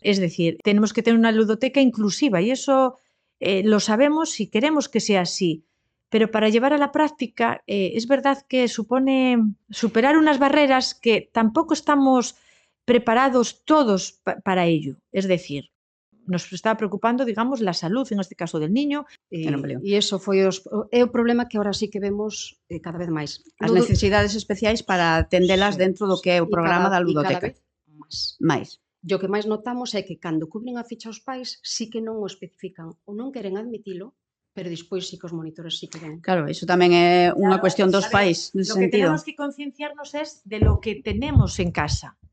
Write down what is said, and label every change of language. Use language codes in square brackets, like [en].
[es] Es decir, tenemos que tener una ludoteca inclusiva, y eso lo sabemos y queremos que sea así. Pero para llevar a la práctica es verdad que supone superar unas barreras que tampoco estamos preparados todos para ello. Es decir, nos está preocupando, digamos, la salud, en este caso del niño. [gl] E iso foi é o problema que ahora sí que vemos cada vez máis. As necesidades especiais para atendelas dentro do que é o programa da ludoteca. E cada vez máis. E o que máis notamos é que cando cubren a ficha aos pais sí que non o especifican ou non queren admitilo, pero despois sí que os monitores sí que ven. Claro, iso tamén é unha cuestión dos pais, nese sentido. [es] Lo que tenemos que concienciarnos es de lo que tenemos en casa.